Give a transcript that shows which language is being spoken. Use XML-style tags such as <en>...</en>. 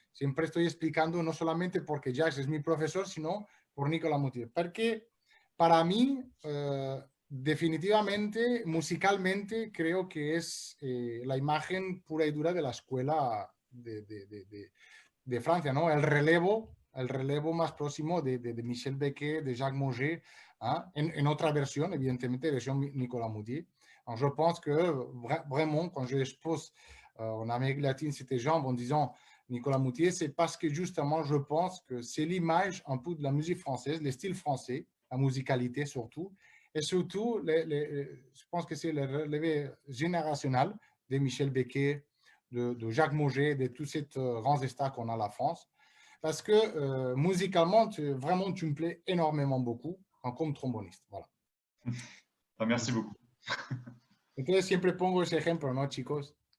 <es>Siempre estoy explicando, no solamente porque Jacques es mi profesor, sino por Nicolas Moutier, porque para mí, definitivamente, musicalmente, creo que es la imagen pura y dura de la escuela de Francia, ¿no? El relevo más próximo de Michel Becquet, de Jacques Mauger, hein, en otra versión, evidentemente, versión Nicolas Moutier.</es> <fr>Alors, je pense que vraiment, quand je expose en Amérique latine ces gens en disant Nicolas Moutier, c'est parce que justement, je pense que c'est l'image un peu de la musique française, les styles français, la musicalité surtout, et surtout, je pense que c'est le relevé générationnel de Michel Becquet, de Jacques Mauger, de tous ces grands stars qu'on a en la France. Parce que musicalement, vraiment, tu me plais énormément beaucoup comme tromboniste. Voilà. Merci beaucoup.</fr> <es>Entonces siempre pongo ese ejemplo, ¿no, chicos?</es>